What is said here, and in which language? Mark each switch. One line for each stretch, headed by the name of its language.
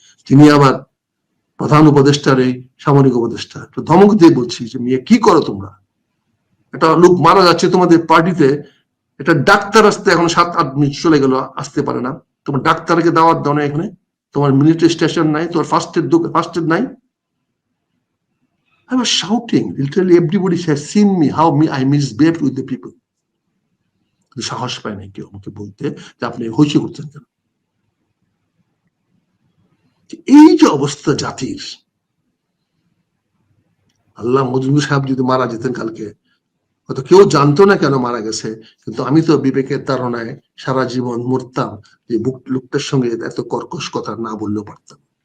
Bangla: তিনি আবার প্রধান উপদেষ্টার এই সামরিক উপদেষ্টা, একটু ধমক দিয়ে বলছি যে মেয়ে কি করো তোমরা, একটা লোক মারা যাচ্ছে তোমাদের পার্টিতে, এটা ডাক্তার আসতে এখন 7-8 মিনিট চলে গেল, আসতে পারে না। তোমার ডাক্তারকে দাওয়াত দাও না এখানে, তোমার মিলিটারি স্টেশন নাই, তোমার ফার্স্ট এড নাই।
English: I was shouting. Literally everybody has seen me, how I misbehaved with the people.
Bangla: সাহস পায় না কেউ আমাকে বলতে যে আপনি হইচে করছেন কেন। এই যে অবস্থা জাতির, আল্লাহ মজুমদার সাহেব যদি মারা যেতেন কালকে, হয়তো কেউ জানতো না কেন মারা গেছে, কিন্তু আমি তো বিবেকের তাড়নায় সারা জীবন মরতাম যে লোকটার সঙ্গে এত কর্কশ কথা না বললেও পারতাম।